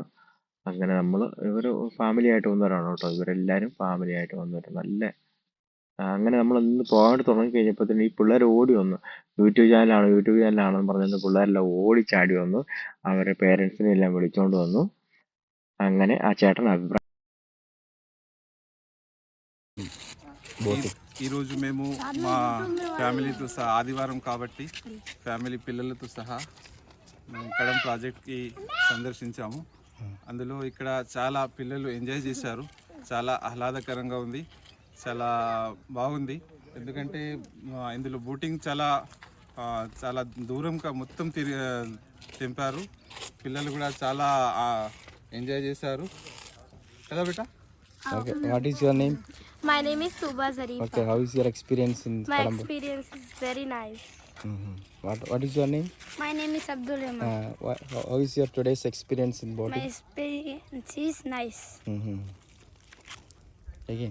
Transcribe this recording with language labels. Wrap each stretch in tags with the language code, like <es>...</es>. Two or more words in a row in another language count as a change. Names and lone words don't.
<ml>അങ്ങനെ നമ്മൾ ഇവർ ഫാമിലി ആയിട്ട് വന്നവരാണ് കേട്ടോ, ഇവരെല്ലാവരും ഫാമിലി ആയിട്ട് വന്നവർ. നല്ല അങ്ങനെ നമ്മൾ ഇന്ന് പോകാൻ തുടങ്ങി കഴിഞ്ഞപ്പോൾ തന്നെ ഈ പിള്ളേർ ഓടി വന്നു. യൂട്യൂബ് ചാനലാണെന്ന് പറഞ്ഞിട്ട് പിള്ളേരെല്ലാം ഓടി ചാടി വന്നു, അവരുടെ പേരൻസിനെ എല്ലാം വിളിച്ചോണ്ട് വന്നു. അങ്ങനെ ആ ചേട്ടൻ അഭിപ്രായം.</ml> <te>ఈరోజు మేము మా ఫ్యామిలీతో సహా ఆదివారం కాబట్టి ఫ్యామిలీ పిల్లలతో సహా మేము కడం ప్రాజెక్ట్కి సందర్శించాము. అందులో ఇక్కడ చాలా పిల్లలు ఎంజాయ్ చేశారు, చాలా ఆహ్లాదకరంగా ఉంది, చాలా బాగుంది. ఎందుకంటే ఇందులో బోటింగ్ చాలా చాలా దూరంగా మొత్తం తెంపారు. పిల్లలు కూడా చాలా ఎంజాయ్ చేశారు కదా బేటా.</te> <en>Okay, what is your name? My name is Tuba Zarif. Okay, how is your experience in My Colombo? experience is very nice. What is your name? My name is Abdul Rahman. How is your today's experience in My boating? experience is nice. Again.</en>